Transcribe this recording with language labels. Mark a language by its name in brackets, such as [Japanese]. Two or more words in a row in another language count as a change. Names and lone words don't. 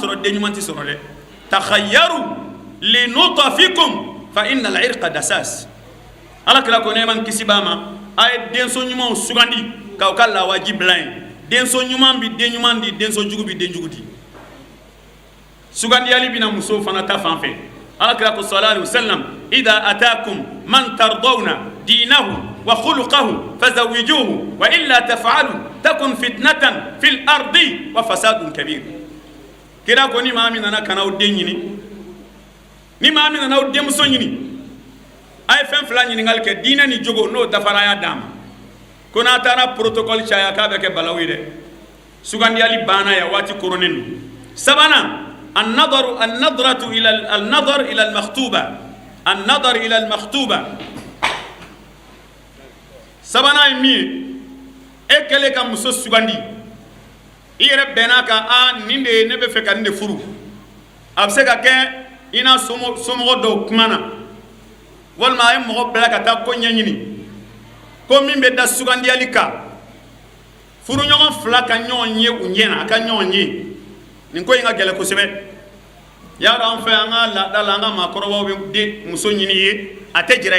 [Bambara] sɔrɔ den ɲuman tɛ sɔrɔ dɛ [Arabic] تخيروا لنطفكم فإن العرق دساس [Bambara] ala kira ko ne man kisi ba ma a ye denso ɲumanw sugandi k'aw ka lawaji bila yen denso ɲuman bi den ɲuman di denso jugu bi den jugu di sugandiyali bɛna musow fana ta fan fɛ ala kira ko [Arabic] صلى الله عليه وسلم إذا أتاكم من ترضون دينه وخلقه فزوجوه وإلا تفعلوا تكن فتنة في الأرض وفساد كبير kira [Bambara] ko ni maa min nana kana aw den ɲini ni maa min nana aw denmuso ɲini a ye fɛn fila ɲininkali kɛ diinɛ ni jogo n'o dafara a y'a d'a ma ko n'a taara protocole caya k'a bɛ kɛ balawu ye dɛ sugandiyali banna ya waati koronnen don sabanan [Arabic] النظر إلى المخطوبة النظر إلى المخطوبة سبنا يمي [Bambara] ekele ka muso sugandi i yɛrɛ bɛnna kan nin de ne bɛ fɛ ka nin de furu a bɛ se ka kɛ i n'a somɔgɔ dɔw kumana walima a ye mɔgɔ bila ka taa ko ɲɛɲini ko min bɛ da sugandiyali kan furuɲɔgɔn fila ka ɲɔgɔn ye u ɲɛna a ka ɲɔgɔn ye nin ko in ka gɛlɛn kosɛbɛ y'a dɔn an fɛ an ka laada la an ka maakɔrɔbaw bɛ den muso ɲini ye a tɛ jira i